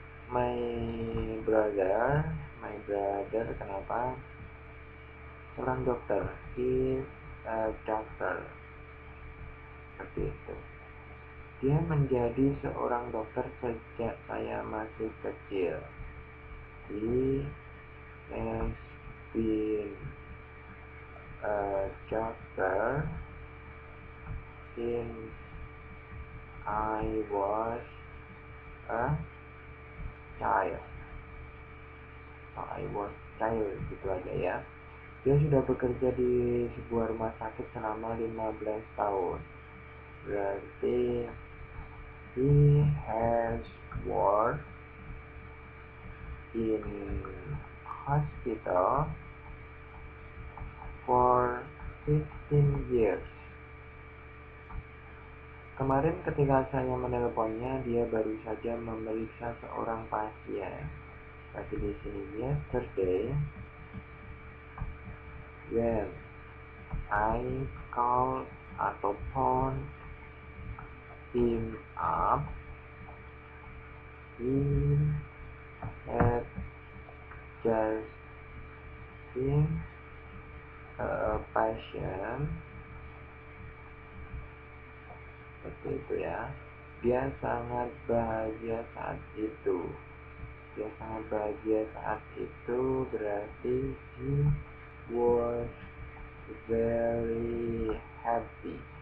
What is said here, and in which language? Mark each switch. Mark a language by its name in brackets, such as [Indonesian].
[English] My brother, [Indonesian] kenapa? Seorang dokter, [English] is a doctor. [Indonesian] Seperti itu. Dia menjadi seorang dokter sejak saya masih kecil. [English] He has been a doctor since I was a child. So I was child [Indonesian] gitu aja ya. Dia sudah bekerja di sebuah rumah sakit selama 15 tahun. [English] Berarti he has worked in hospital for 15 years. [Indonesian] Kemarin ketika saya menelponnya, dia baru saja memeriksa seorang pasien. Tapi di sini [English] yesterday, when I called atau phone him up, he had just seen a patient. [Indonesian] Seperti itu ya. Dia sangat bahagia saat itu. Dia sangat bahagia saat itu berarti [English] he was very happy.